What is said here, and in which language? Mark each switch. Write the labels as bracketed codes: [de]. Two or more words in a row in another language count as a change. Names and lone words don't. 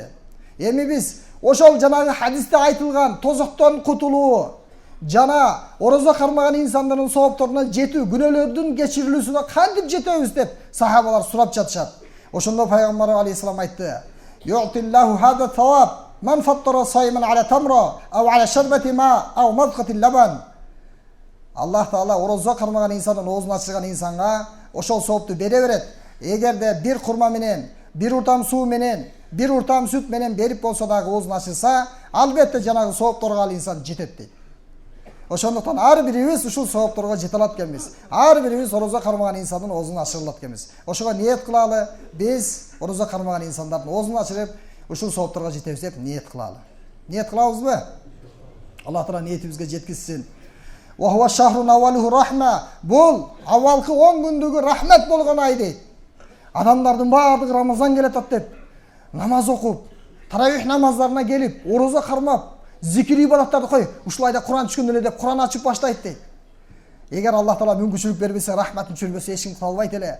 [ky] Эми биз ошол жанагы хадисте айтылган тозоктон кутулуу жана орозо кармаган инсандардын соопторуна жетүү, күнөөлөрдүн кечирилүүсүнө кантип жетебиз деп сахабалар сурап жатышат. Ошондо пайгамбар алейхисалам айтты: [ar] "يعطي الله هذا الثواب من فطر صائما على تمرة أو على شربة ماء أو مذقة لبن." [ky] Аллах Таала орозо кармаган инсандын оозун ачырган инсанга ошол соопту бере берет. Эгерде бир курма менен, бир уртам суу менен, бир уртам сүт менен берип болсо дагы оозун ачырса, албетте жанагы соопторго ал инсан жетет дейт. Ошондуктан ар бирибиз ушул соопторго жете алат экенбиз. Ар бирибиз орозо кармаган инсандын оозун ачыра алат экенбиз. Ошого ниет кылалы, биз орозо кармаган инсандардын оозун ачырып, ушул соопторго жетебиз деп ниет кылалы. Ниет кылабызбы? Аллах Таала ниетибизге жеткизсин. [ar] وهو شهر أوله رحمة. [ky] Бул авалкы 10 күндүгү рахмет болгон ай дейт. Адамдардын баардыгы Рамазан келатат деп намаз окуп, таравих намаздарына келип, орозо кармап, зикир ибадаттарды кой, ушул айда Куран түшкөн эле деп Куран ачып баштайт дейт. Эгер Аллах Таала мүмкүнчүлүк бербесе, рахматын түшүрбөсө эч ким кыла албайт эле.